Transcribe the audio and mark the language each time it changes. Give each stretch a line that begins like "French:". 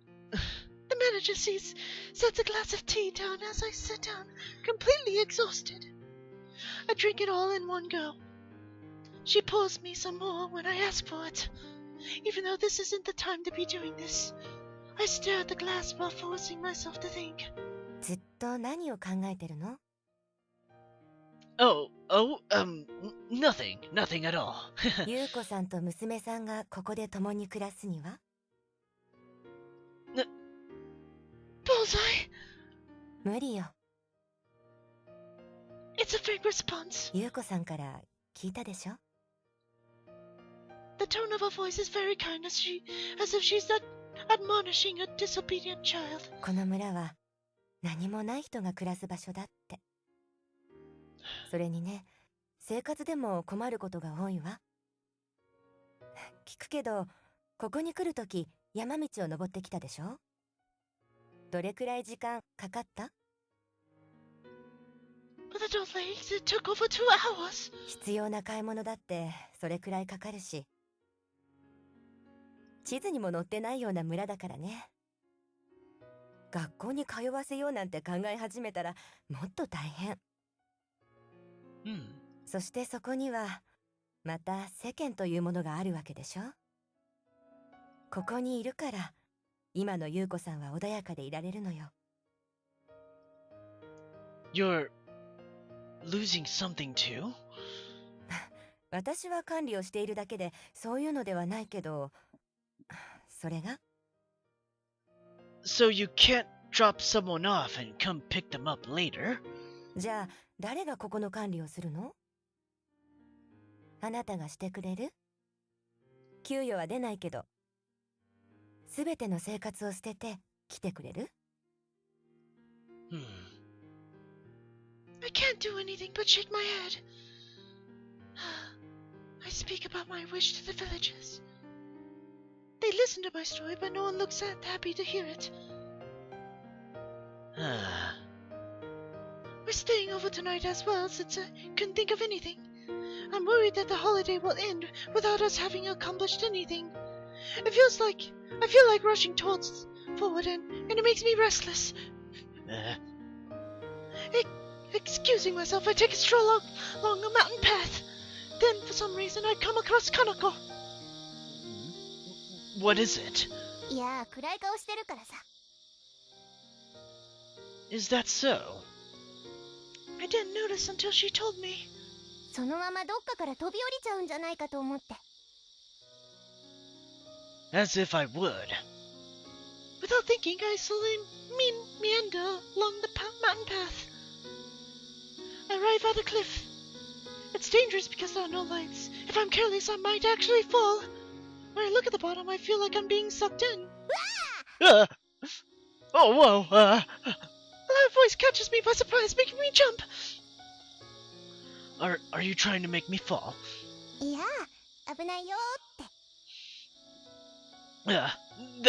English: The manager sets a glass of tea down as I sit down, completely exhausted. I drink it all in one go. She pours me some more when I ask for it. Even though this isn't the time to be doing this, I stare at the glass while forcing myself to think.
Japanese: ずっと何を考えてるの？
English: Nothing at all.
Japanese: 優子さんと娘さんがここで共に暮らすには？
English: Bullseye!
Japanese: 無理よ。
English: It's a fake response.
Japanese: 優子さんから聞いたでしょ？
English: The tone of her voice is very kind as if she's admonishing a disobedient child.
Japanese: この村は何もない人が暮らす場所だって。それにね、生活でも困ることが多いわ。聞くけど、ここに来るとき山道を登ってきたでしょ？どれくらい時間かかった？
English: With the delays, it took over 2 hours.
Japanese: 必要な買い物だってそれくらいかかるし、地図にも載ってないような村だからね。学校に通わせようなんて考え始めたらもっと大変。そしてそこにはまた世間というものがあるわけでしょ。ここにいるから今の優子さんは穏やかでいられるのよ。
English: You're losing something too?
Japanese: 私は管理をしているだけでそういうのではないけど、それが
English: So you can't drop someone off and come pick them up later?
Japanese: じゃあ誰がここの管理をするの？あなたがしてくれる？給与は出ないけど、すべての生活を捨てて来てくれる？
English: I can't do anything but shake my head. I speak about my wish to the villagers. They listen to my story, but no one looks that happy to hear it. We're staying over tonight as well, since I couldn't think of anything. I'm worried that the holiday will end without us having accomplished anything. I feel like rushing forward, and it makes me restless. Excusing myself, I take a stroll along a mountain path. Then, for some reason, I come across Kanako. What is it?
Japanese: いやー、暗い顔してるからさ。
English: Is that so? I didn't notice until she told me.
Japanese: そのままどっかから飛び降りちゃうんじゃないかと思って。
English: As if I would. Without thinking, I slowly meander along the mountain path. I arrive at a cliff. It's dangerous because there are no lights. If I'm careless, I might actually fall. When I look at the bottom, I feel like I'm being sucked in. Oh, whoa. A loud voice catches me by surprise, making me jump. Are you trying to make me fall?
Japanese: いやー、危ないよーって。